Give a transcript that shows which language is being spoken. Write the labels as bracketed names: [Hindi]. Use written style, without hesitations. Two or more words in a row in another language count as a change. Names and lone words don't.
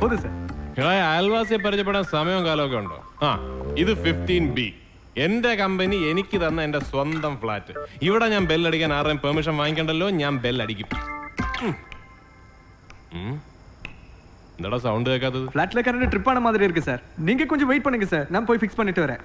[Malayalam] അയൽവാസിയെ പരിചയപ്പെടാൻ സമയവും കാലമൊക്കെ ഉണ്ടോ? ആ, ഇത് 15B, എന്റെ കമ്പനി എനിക്ക് തന്ന എന്റെ സ്വന്തം ഫ്ലാറ്റ്. ഇവിടെ ഞാൻ ബെല്ലടിക്കാൻ ആരുടെയും പെർമിഷൻ വാങ്ങിക്കണ്ടല്ലോ, ഞാൻ ബെല്ലടിക്കും. എന്താടാ സൗണ്ട് കേൾക്കാത്തത്? ഫ്ലാറ്റിലെ [English] current trip [Malayalam] ആണ മാതിരി [Tamil] இருக்கு சார். நீங்க கொஞ்சம் வெயிட் பண்ணுங்க சார், நான் போய் ஃபிக்ஸ் பண்ணிட்டு வரேன்.